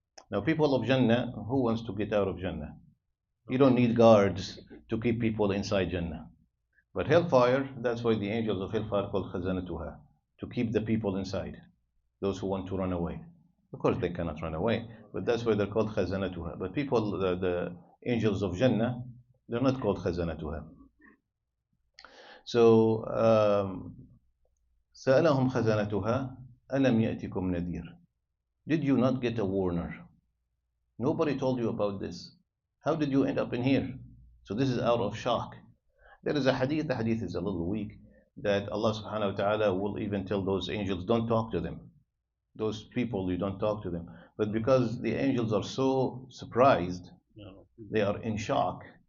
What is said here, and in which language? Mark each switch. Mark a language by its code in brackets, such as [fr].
[en] Now, people of Jannah, who wants to get out of Jannah? You don't need guards to keep people inside Jannah. But hellfire, that's why the angels of hellfire are called khazanatuha, to keep the people inside, those who want to run away. Of course, they cannot run away, but that's why they're called khazanatuha. But people, the angels of Jannah, they're not called khazanatuha. So, [ar] سألهم خزنتها ألم يأتكم نذير. [en] Did you not get a warner? Nobody told you about this. How did you end up in here? So this is out of shock. There is a hadith, the hadith is a little weak, that Allah subhanahu wa ta'ala will even tell those angels, don't talk to them. Those people, you don't talk to them. But because the angels are so surprised, they are in shock.